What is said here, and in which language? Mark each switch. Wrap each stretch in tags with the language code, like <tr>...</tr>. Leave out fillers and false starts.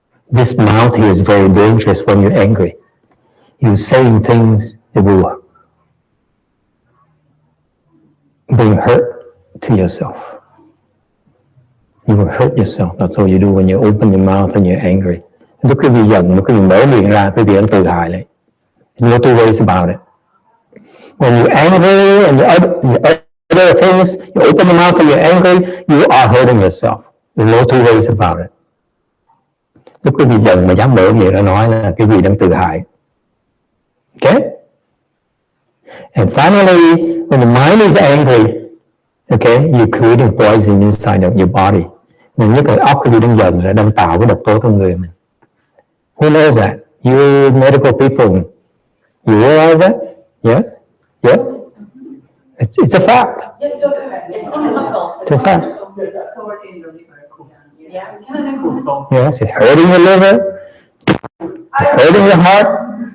<en>This mouth here is very dangerous when you're angry. You're saying things that will bring hurt to yourself. You will hurt yourself. That's all you do when you open your mouth and you're angry.</en> <vi>Lúc quý vị giận, lúc quý vị mở miệng ra, quý vị đang tự hại lại.</vi> <en>No two ways about it. When you're angry and you other things, you open your mouth and you're angry, you are hurting yourself. There's no two ways about it.</en> <vi>Lúc quý vị giận mà dám mở miệng ra nói là quý vị đang tự hại.</vi> <en>Okay? And finally, when the mind is angry, okay, you're creating poison inside of your body.</en> <vi>Nên nhất là óc quý vị đang giận là đang tạo cái độc tố trong người mình.</vi> <en>Who knows that? You medical people, you realize that? Yes? Yes? It's a fact. Yeah, it's okay. It's chemical. It's a fact. It's stored in the liver. Yeah. Can I go? Yes, it's hurting your liver, hurting your heart.</en>